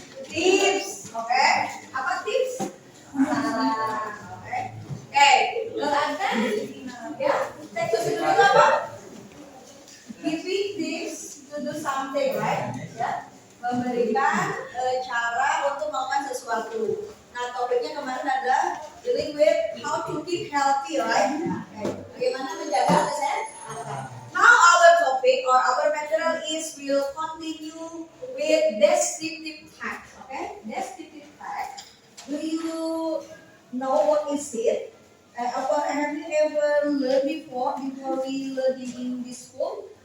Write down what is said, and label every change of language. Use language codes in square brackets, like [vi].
[id] Tips, oke? Apa tips? Saran, oke? Oke, ada ya? Tax procedure itu apa? [en] Giving tips to do something, right? [id] Ya, memberikan cara untuk melakukan sesuatu. Nah, topiknya kemarin ada [en] dealing with how to keep healthy, right? Okay. [id] Bagaimana menjaga kesehatan. [en] Now our topic or our material is will continue with descriptive text. Okay, descriptive text. Do you know what is it? Or have you ever learned before we learning in this school?